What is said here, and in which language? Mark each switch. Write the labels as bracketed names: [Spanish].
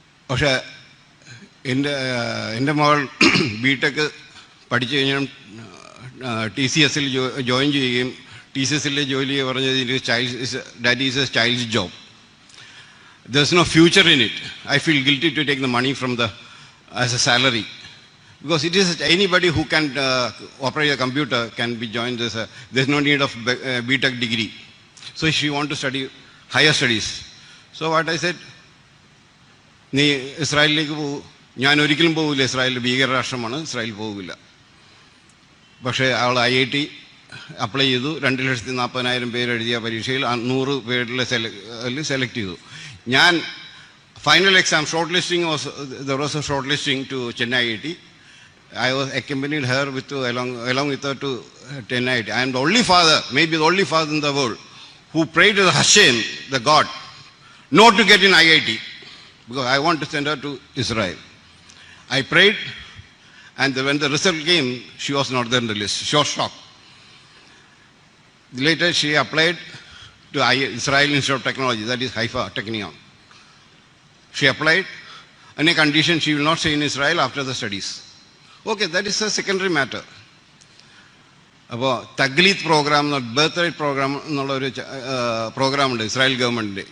[Malayalam] പക്ഷേ എൻ്റെ മകൾ BTech പഠിച്ചു കഴിഞ്ഞാൽ TCS-ൽ ജോയിൻ ചെയ്യുകയും TCS-ലെ ജോലി പറഞ്ഞത് [English] that is a child's job. There's no future in it. I feel guilty to take the money from as a salary, because it is anybody who can operate a computer can be joined as there's no need of BTech degree. So she want to study higher studies. So what I said, [Malayalam] നീ ഇസ്രായേലിലേക്ക് പോകും. ഞാൻ ഒരിക്കലും പോകില്ല, Israel ഭീകരരാഷ്ട്രമാണ്, Israel പോകില്ല. പക്ഷേ അവൾ IIT apply ചെയ്തു. 2,40,000 പേര് എഴുതിയ പരീക്ഷയിൽ 100 പേരിൽ സെലക്ട് ചെയ്തു. ഞാൻ [English] Final exam short listing there was a short listing to Chennai IIT. I was accompanied her along with her to Chennai IIT. I am the only father, maybe the only father in the world, who prayed to Hashem, the God, not to get in IIT, because I want to send her to Israel. I prayed, and when the result came, she was not there in the list. She was shocked. Later, she applied to Israel Institute of Technology, that is Haifa Technion. She applied on a condition she will not stay in Israel after the studies. Okay, that is a secondary matter. [Malayalam] അപ്പോൾ തഗ്ലീത്ത് programme, birth right programme എന്നുള്ളൊരു പ്രോഗ്രാമുണ്ട് Israel ഗവൺമെൻറ്റിൻ്റെ.